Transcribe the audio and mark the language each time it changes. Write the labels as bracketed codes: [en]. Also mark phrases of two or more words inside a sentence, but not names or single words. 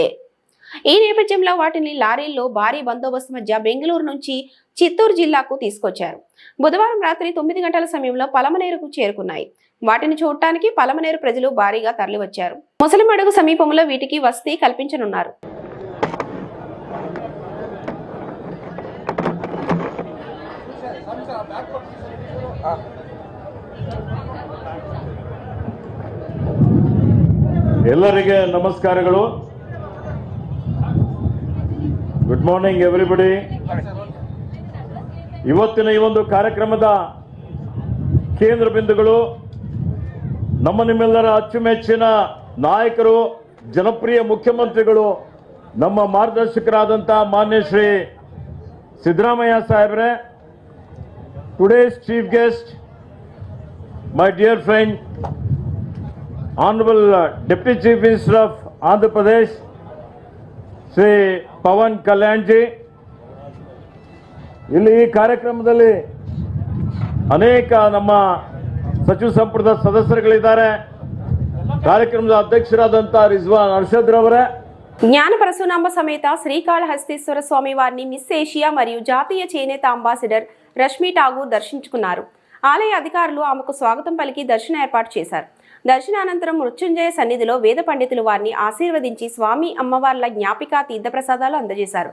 [te] ఈ నేపథ్యంలో వాటిని లారీల్లో భారీ బందోబస్తు మధ్య బెంగళూరు నుంచి చిత్తూరు జిల్లాకు తీసుకొచ్చారు. బుధవారం రాత్రి 9 గంటల సమయంలో పలమనేరుకు చేరుకున్నాయి. వాటిని చూడటానికి పలమనేరు ప్రజలు భారీగా తరలివచ్చారు. ముసలిమడుగు సమీపంలో వీటికి వసతి కల్పించనున్నారు. [kn] ಎಲ್ಲರಿಗೆ ನಮಸ್ಕಾರಗಳು. [en] good morning everybody. [kn] ಇವತ್ತಿನ ಈ ಒಂದು ಕಾರ್ಯಕ್ರಮದ ಕೇಂದ್ರ ಬಿಂದುಗಳು ನಮ್ಮ ನಿಮ್ಮೆಲ್ಲರ ಅಚ್ಚುಮೆಚ್ಚಿನ ನಾಯಕರು, ಜನಪ್ರಿಯ ಮುಖ್ಯಮಂತ್ರಿಗಳು, ನಮ್ಮ ಮಾರ್ಗದರ್ಶಕರಾದಂಥ ಮಾನ್ಯ ಶ್ರೀ ಸಿದ್ದರಾಮಯ್ಯ ಸಾಹೇಬ್ರೆ, [en] today's chief guest, my dear friend, Honorable Deputy Chief Minister of Andhra Pradesh, Sri Pawan Kalyan ji. [kn] ಇಲ್ಲಿ ಈ ಕಾರ್ಯಕ್ರಮದಲ್ಲಿ ಅನೇಕ ನಮ್ಮ ಸಚಿವ ಸಂಪುಟದ ಸದಸ್ಯರುಗಳಿದ್ದಾರೆ. ಕಾರ್ಯಕ್ರಮದ ಅಧ್ಯಕ್ಷರಾದಂಥ ರಿಜ್ವಾನ್ ಅರ್ಷದ್ ರವರೇ, [te] జ్ఞాన పరశునామ సమేత శ్రీకాళహస్తీశ్వర స్వామి వారిని మిస్ ఏషియా మరియు జాతీయ చేనేత అంబాసిడర్ రష్మి ఠాగూర్ దర్శించుకున్నారు. ఆలయ అధికారులు ఆమెకు స్వాగతం పలికి దర్శన ఏర్పాటు చేశారు. దర్శనానంతరం మృత్యుంజయ సన్నిధిలో వేద పండితులు వారిని ఆశీర్వదించి స్వామి అమ్మవార్ల జ్ఞాపిక తీర్థప్రసాదాలు అందజేశారు.